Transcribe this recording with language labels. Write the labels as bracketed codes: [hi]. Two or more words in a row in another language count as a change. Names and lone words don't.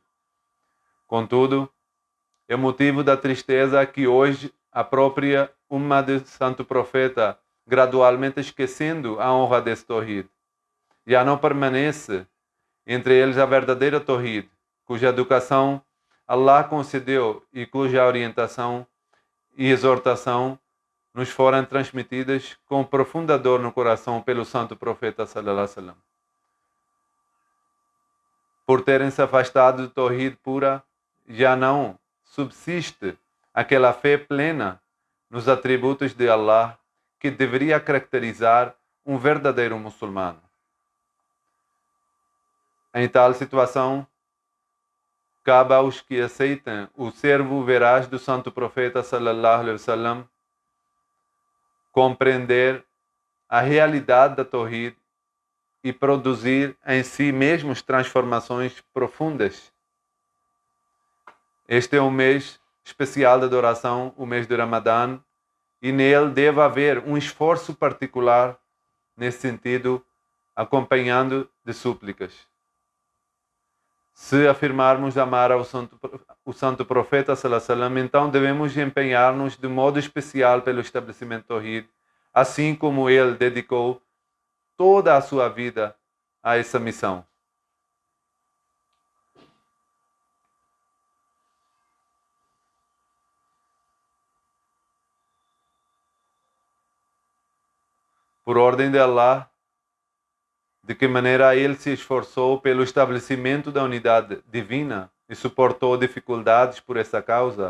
[pt] Contudo, é motivo da tristeza que hoje a própria Ummah do Santo Profeta, gradualmente esquecendo a honra desse Tawhid, já não permanece entre eles a verdadeira Tawhid, cuja educação Allah concedeu e cuja orientação e exortação nos foram transmitidas com profunda dor no coração pelo Santo Profeta [ar] صلى الله عليه وسلم. [pt] Por terem se afastado do Tawhid pura, já não subsiste aquela fé plena nos atributos de Allah que deveria caracterizar um verdadeiro muçulmano. Em tal situação, cabe aos que aceitam o servo veraz do Santo Profeta [ar] صلى الله عليه وسلم [pt] compreender a realidade da Tawhid e produzir em si mesmos transformações profundas. Este é um mês especial de adoração, o mês do Ramadã, e nele deve haver um esforço particular nesse sentido, acompanhando de súplicas. Se afirmarmos amar o Santo Profeta [ar] صلى الله عليه وسلم, [pt] então devemos empenhar-nos de modo especial pelo estabelecimento do Tawhid, assim como ele dedicou toda a sua vida a essa missão. Por ordem de Allah, de que maneira ele se esforçou pelo estabelecimento da unidade divina e suportou dificuldades por essa causa.